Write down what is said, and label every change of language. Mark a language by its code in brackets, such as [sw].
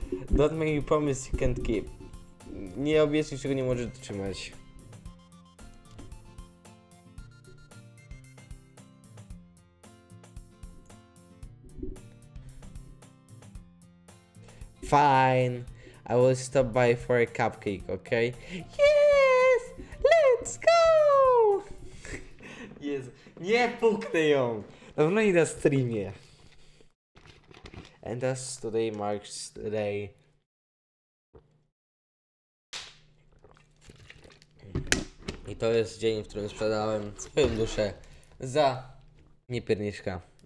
[en] Don't make you promise you can't keep. [pl] Nie obiecuj, czego nie możesz dotrzymać. [en] Fine. I will stop by for a cupcake, okay? Yes! Let's go! [pl] Jezu, nie puknę ją! Dawno nie na streamie. [en] And thus today marks the day. [pl] I to jest dzień, w którym sprzedałem swoją duszę za niepierniczka.